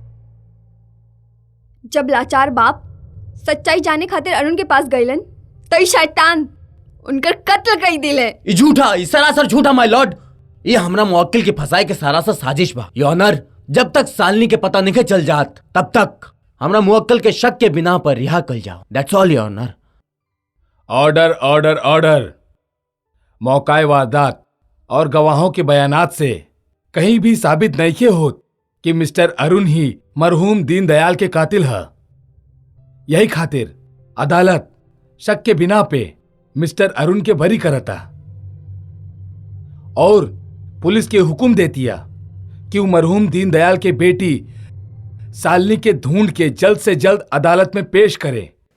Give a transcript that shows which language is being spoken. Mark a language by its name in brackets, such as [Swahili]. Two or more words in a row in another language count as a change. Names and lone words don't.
[Bhojpuri] जब लाचार बाप सच्चाई जाने खातिर अरुण के पास गईलन तो ई शैतान उनकर कत्ल कर दिले। ई झूठा, ई सरासर झूठा [English] my lord. [Bhojpuri] ये हमरा मुवक्किल के फसाए के सरासर साजिश बा। [English] your honour, [Bhojpuri] जब तक शालिनी के पता नहीं चल जात तब तक हमरा मुवक्किल के शक के बिना पर रिहा कर जाओ। [English] That's all your honour. Order order order. [Bhojpuri] मौकाए वारदात और गवाहों के बयानात से कहीं भी साबित नहीं होत कि मिस्टर अरुण ही मरहूम दीनदयाल के कातिल है। यही खातिर अदालत शक के बिना पे मिस्टर अरुण के बरी करता और पुलिस के हुक्म देतिया कि वो मरहूम दीनदयाल के बेटी शालिनी के ढूंढ के जल्द से जल्द अदालत में पेश करे।